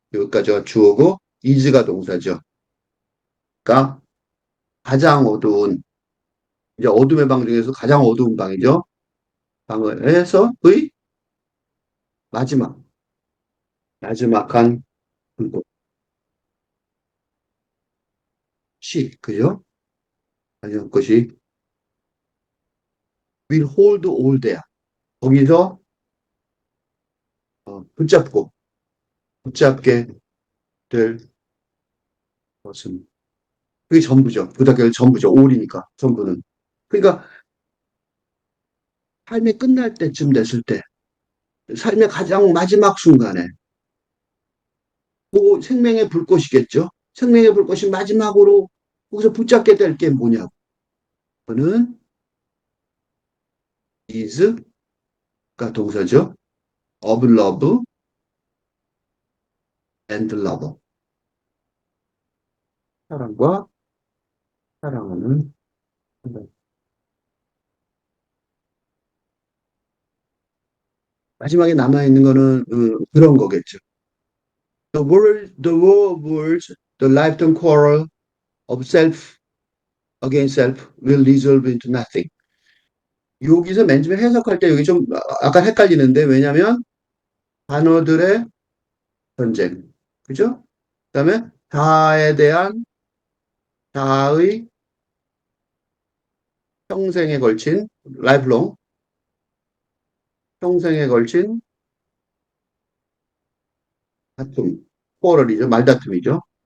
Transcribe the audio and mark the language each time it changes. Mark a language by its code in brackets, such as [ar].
[ko] 여기까지가 주어고 is가 동사죠. 그러니까 가장 어두운 이제 어둠의 방 중에서 가장 어두운 방이죠. 방에서의 마지막 마지막한 것이 그죠? 마지막 것이 [en] will hold all there. [ko] 거기서 붙잡게 될 것은 그게 전부죠. 부탁할 전부죠. 올이니까 전부는. 그러니까 삶이 끝날 때쯤 됐을 때, 삶의 가장 마지막 순간에, 그 생명의 불꽃이겠죠. 생명의 불꽃이 마지막으로 거기서 붙잡게 될 게 뭐냐고. 그거는 is가 동사죠. [en] of love and love. [ko] 사랑과 사랑하는 사람. 마지막에 남아있는 거는 그런 거겠죠. [en] The war of words, the lifetime quarrel of self against self will resolve into nothing. [ko] 여기서 맨 처음에 해석할 때 여기 좀 약간 헷갈리는데 왜냐하면 단어들의 전쟁, 그죠? 그다음에 자아에 대한 자아의 평생에 걸친 라이프롱 평생에 걸친 다툼, 포럴이죠, 말다툼이죠.